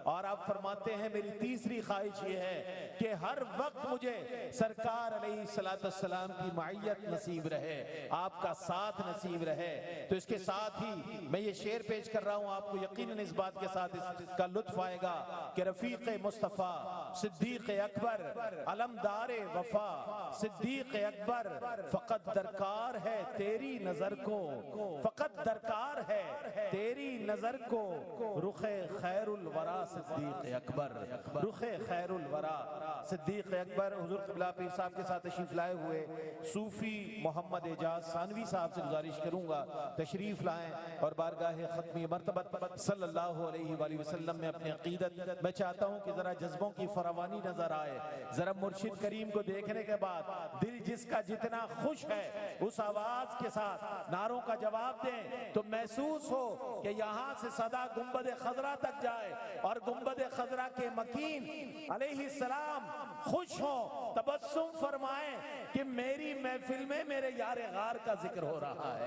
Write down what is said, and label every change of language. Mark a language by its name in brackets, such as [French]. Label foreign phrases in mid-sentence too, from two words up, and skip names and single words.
[Urdu] اور آپ فرماتے ہیں میری تیسری خواہش یہ ہے کہ ہر وقت مجھے سرکار علیہ السلام کی مایت نصیب رہے، آپ کا ساتھ نصیب رہے. تو اس کے ساتھ ہی میں یہ شعر پیش کر رہا ہوں، آپ کو یقیناً اس بات کے ساتھ اس کا لطف آئے گا کہ رفیق مصطفیٰ صدیق اکبر، علمدارِ وفا صدیق اکبر. فقط درکار ہے تیری نظر کو، فقط درکار ہے تیری نظر کو، رخِ خیر الوریٰ صدیق اکبر، رخِ خیر الوریٰ صدیق اکبر. حضور قبلہ پیر صاحب کے ساتھ تشریف لائے ہوئے صوفی محمد اعجاز ثانوی صاحب سے گزارش کروں گا تشریف لائیں اور بارگاہ ختمی مرتبت [Arabic] صلى الله عليه وسلم [Urdu] میں اپنی عقیدت. میں چاہتا ہوں کہ ذرا جذبوں کی فراوانی نظر آئے، ذرا مرشد کریم کو دیکھنے کے بعد دل جس کا جتنا خوش ہے اس آواز کے ساتھ نعروں کا جواب دیں تو محسوس ہو کہ یہاں سے صدا گنبد خضریٰ تک جائے اور گنبد خضریٰ کے مکین علیہ السلام خوش ہو، تبسم فرمائیں کہ میری محفل میں میرے یار غار کا ذکر ہو رہا ہے.